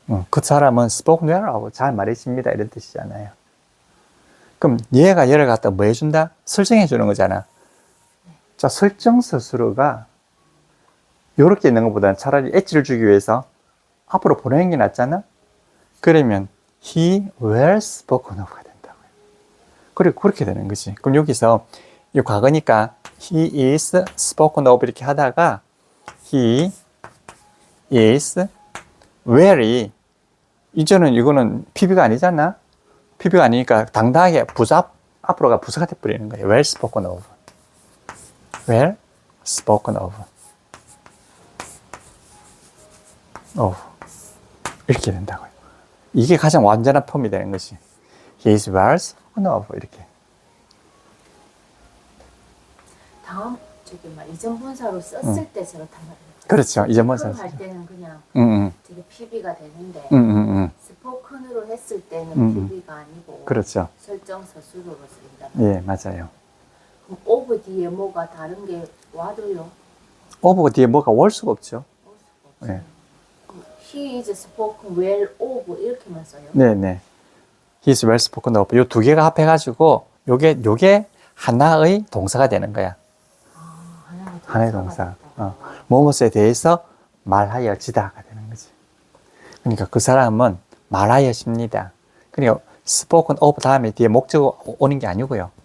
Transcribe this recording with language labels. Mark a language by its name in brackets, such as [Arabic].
[Korean] 그 사람은 [English] spoken well [Korean] 하고 잘 말해집니다. 이런 뜻이잖아요. 그럼 얘가 얘를 갖다 뭐 해준다? 설정해 주는 거잖아. 자, 설정서술어가 요렇게 있는 것보다는 차라리 엣지를 주기 위해서 앞으로 보내는 게 낫잖아? 그러면 [English] he well spoken of가 [Korean] 된다고요. 그리고 그렇게 되는 거지. 그럼 여기서 이 과거니까 [English] he is spoken of [Korean] 이렇게 하다가 [English] he is well [Korean] 이 이제는 이거는 PB가 아니잖아. PB가 아니니까 당당하게 부사 앞으로가 부사가 돼버리는 거예요. [English] well spoken of. well spoken of. [Korean] 이렇게 된다고요. 이게 가장 완전한 폼이 되는 것이 [English] he is well spoken of [Korean] 이렇게. 다음 이전 분사로 썼을 때 저렇단 말이에요. 그렇죠. 이전 분사 할 때는 그냥 되게 PB가 되는데 스포큰으로 했을 때는 PB가 아니고 그렇죠. 설정서 수로로 쓰인다. 예, 맞아요. 그럼 오브 뒤에 뭐가 다른 게 와도요? 오브가 뒤에 뭐가 올 수가 없죠. 올 수가 없어요. 네. [English] He is spoken well of [Korean] 이렇게만 써요. 네네. [English] He's well spoken of. [Korean] 요 두 개가 합해가지고 요게 하나의 동사가 되는 거야. 하나의 동사. 무엇에 대해서 말하여지다가 되는 거지. 그러니까 그 사람은 말하여집니다. 그러니까 spoken of 다음에 뒤에 목적어 오는 게 아니고요.